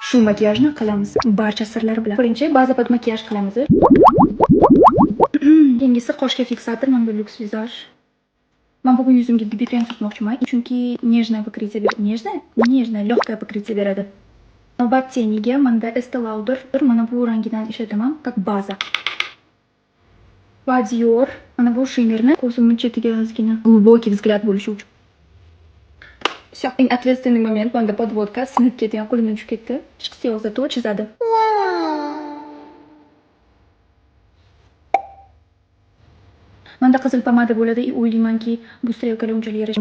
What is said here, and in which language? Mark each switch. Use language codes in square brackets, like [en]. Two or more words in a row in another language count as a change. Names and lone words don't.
[uz] Shu makiyajni qilamiz. Barcha sirlari bilan. Birinchi [ru] база под макияж [uz] qilamiz. Keyingisi qoshga fiksator, mana bu Lux Visage. Men bugun yuzimga BB krem surtmoqchiman, chunki [ru] нежное покрытие [uz] beradi. [ru] Нежное, легкое покрытие beradi. [uz] Navbat teniga menda Estee Lauder, mana bu rangidan ishlataman, как baza. Va Dior, mana bu shimmerni ko'zimning chetiga ozgina [ru] глубокий взгляд [uz] bo'lishi uchun. Всё, eng ответственный moment, menda podvodka sinib ketgan, qo'limdan tushib ketdi. Chiqsa zato chizadi. Menda qizil pomada bo'ladi, o'ylaymanki, bu strelkalar unchalik yarashmaydi.